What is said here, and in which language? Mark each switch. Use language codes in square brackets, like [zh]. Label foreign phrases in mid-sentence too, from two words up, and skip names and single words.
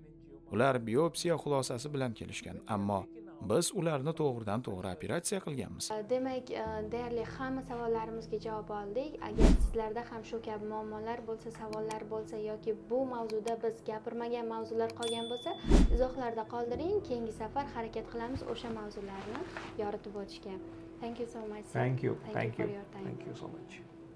[uz] Ular biopsiya xulosasi bilan kelishgan, ammo biz ularni to'g'ridan to'g'ri operatsiya qilganmiz. Demak, deyarli hamma savollarimizga javob oldik. Agar sizlarda ham shu kabi muammolar bo'lsa, savollar bo'lsa yoki bu mavzuda biz gapirmagan mavzular qolgan bo'lsa, izohlarda qoldiring. Keyingi safar harakat qilamiz o'sha mavzularni yoritib o'tishga. [en] Thank you so much. Thank you. For your time. Thank you so much.